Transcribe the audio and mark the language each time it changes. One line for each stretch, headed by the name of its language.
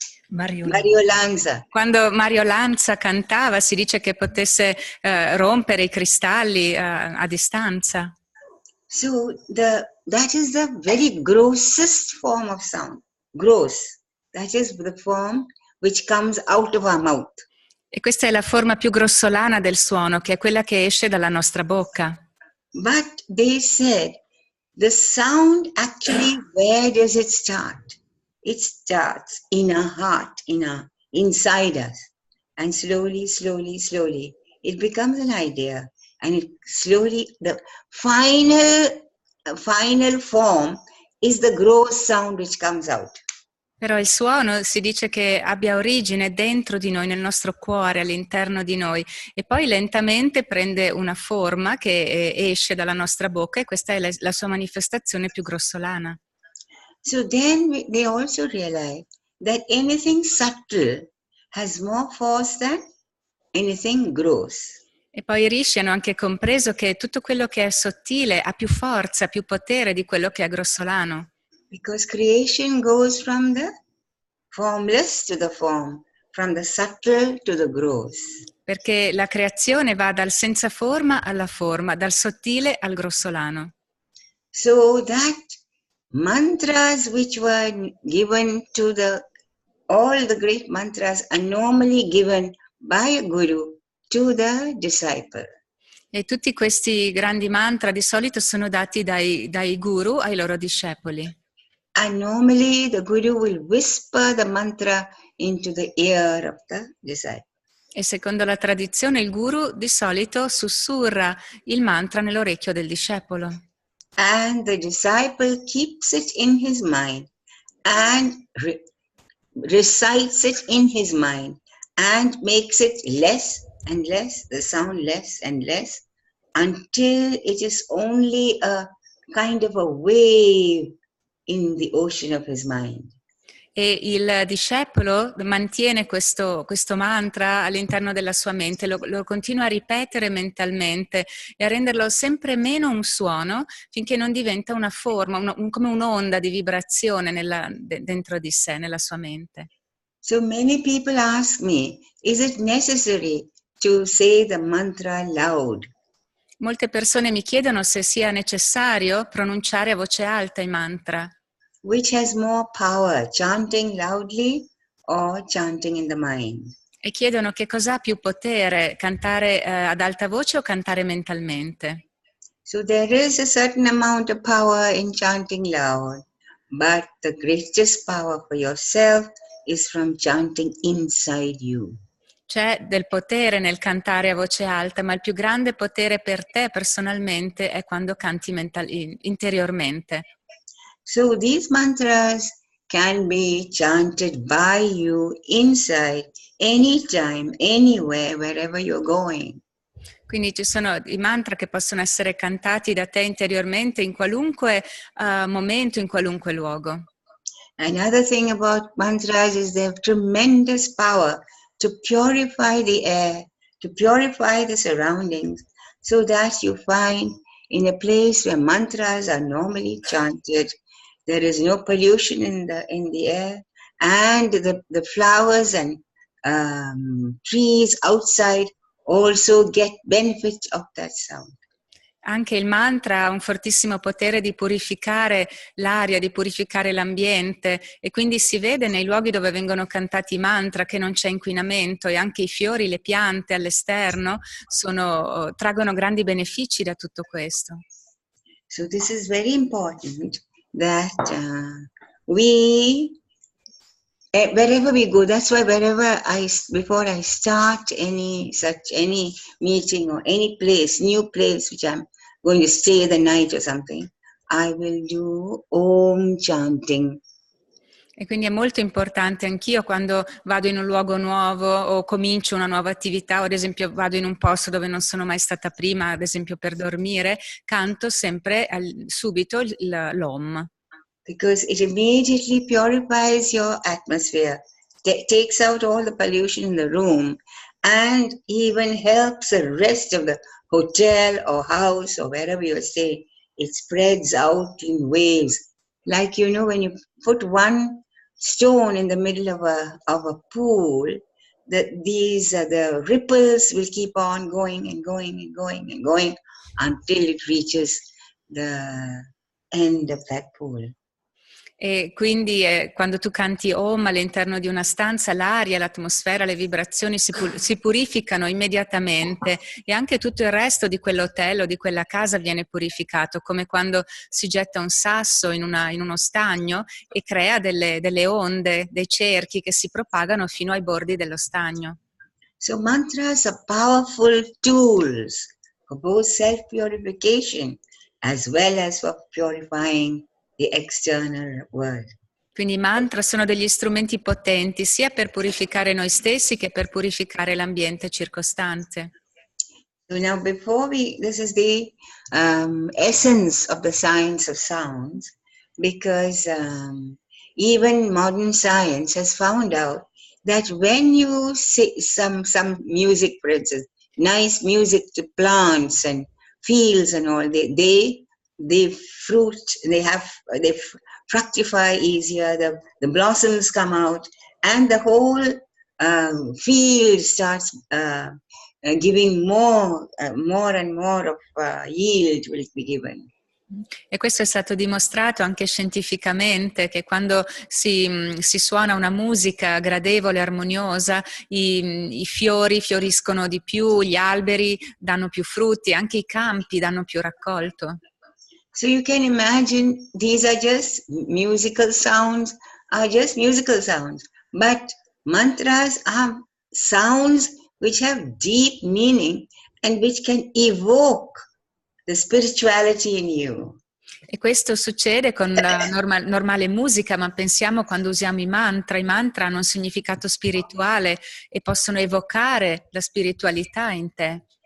Italian: Mario Lanza. Quando Mario Lanza cantava si dice che potesse rompere i cristalli a distanza.
English: So that is the very grossest form of sound. Gross. That is the form which comes out of our mouth.
Italian: E questa è la forma più grossolana del suono, che è quella che esce dalla nostra bocca.
English: But they said the sound actually, where does it start? It starts in our heart, inside us. And slowly, it becomes an idea. And it slowly, the final form is the gross sound which comes out.
Italian: Però il suono si dice che abbia origine dentro di noi, nel nostro cuore, all'interno di noi, e poi lentamente prende una forma che esce dalla nostra bocca, e questa è la sua manifestazione più grossolana.
English: So then they also realize that anything subtle has more force than anything gross.
Italian: E poi i rishi hanno anche compreso che tutto quello che è sottile ha più forza, più potere di quello che è grossolano.
English: Because creation goes from the formless to the form, from the subtle to the gross.
Italian: Perché la creazione va dal senza forma alla forma, dal sottile al grossolano.
English: So that mantras which were given to all the great mantras are normally given by a guru to the disciple.
Italian: E tutti questi grandi mantra di solito sono dati dai guru ai loro discepoli.
English: And normally the guru will whisper the mantra into the ear of the disciple.
Italian: E secondo la tradizione il guru di solito sussurra il mantra nell'orecchio del discepolo.
English: And the disciple keeps it in his mind and recites it in his mind and makes it less and less, the sound less and less, until it is only a kind of a wave in the ocean of his mind.
Italian: E il discepolo mantiene questo mantra all'interno della sua mente, lo continua a ripetere mentalmente e a renderlo sempre meno un suono, finché non diventa una forma, come un'onda di vibrazione dentro di sé, nella sua mente.
English: So many people ask me, is it necessary to say the mantra loud?
Italian: Molte persone mi chiedono se sia necessario pronunciare a voce alta i mantra.
English: Which has more power, chanting loudly or chanting in the mind?
Italian: E chiedono che cosa ha più potere, cantare ad alta voce o cantare mentalmente.
English: So there is a certain amount of power in chanting loud, but the greatest power for yourself is from chanting inside you.
Italian: C'è del potere nel cantare a voce alta, ma il più grande potere per te personalmente è quando canti interiormente.
English: So these mantras can be chanted by you inside, anytime, anywhere, wherever you're going.
Italian: Quindi ci sono i mantra che possono essere cantati da te interiormente in qualunque momento, in qualunque luogo.
English: Another thing about mantras is they have tremendous power to purify the air, to purify the surroundings, so that you find in a place where mantras are normally chanted, there is no pollution in the air, and the flowers and trees outside also get benefit of that sound.
Italian: Anche il mantra ha un fortissimo potere di purificare l'aria, di purificare l'ambiente, e quindi si vede nei luoghi dove vengono cantati i mantra che non c'è inquinamento, e anche i fiori, le piante all'esterno traggono grandi benefici da tutto questo.
English: So this is very important that wherever we go, that's why before I start any meeting or any place, new place which I'm going to stay the night or something, I will do Om chanting.
Italian: E quindi è molto importante, anch'io quando vado in un luogo nuovo o comincio una nuova attività, o ad esempio vado in un posto dove non sono mai stata prima, ad esempio per dormire, canto sempre subito l'Om.
English: Because it immediately purifies your atmosphere, takes out all the pollution in the room, and even helps the rest of the hotel or house or wherever you're staying. It spreads out in waves. Like, when you put one stone in the middle of a pool, the ripples will keep on going and going and going and going until it reaches the end of that pool.
Italian: E quindi quando tu canti Om all'interno di una stanza, l'aria, l'atmosfera, le vibrazioni si purificano immediatamente, e anche tutto il resto di quell'hotel o di quella casa viene purificato, come quando si getta un sasso in uno stagno e crea delle onde, dei cerchi che si propagano fino ai bordi dello stagno.
English: So mantras are powerful tools for both self-purification as well as for purifying the external world.
Italian: Quindi i mantra sono degli strumenti potenti sia per purificare noi stessi che per purificare l'ambiente circostante.
English: So now this is the essence of the science of sounds, because even modern science has found out that when you say some music, for instance, nice music to plants and fields and all, they fruit, they fructify easier, the blossoms come out, and the whole field starts giving more and more of yield will be given.
Italian: E questo è stato dimostrato anche scientificamente, che quando si suona una musica gradevole, armoniosa, i fiori fioriscono di più, gli alberi danno più frutti, anche i campi danno più raccolto.
English: So you can imagine these are just musical sounds, but mantras are sounds which have deep meaning and which can evoke the spirituality in you.
Italian: E questo succede con la normale musica, ma pensiamo quando usiamo i mantra hanno un significato spirituale e possono evocare la spiritualità in te.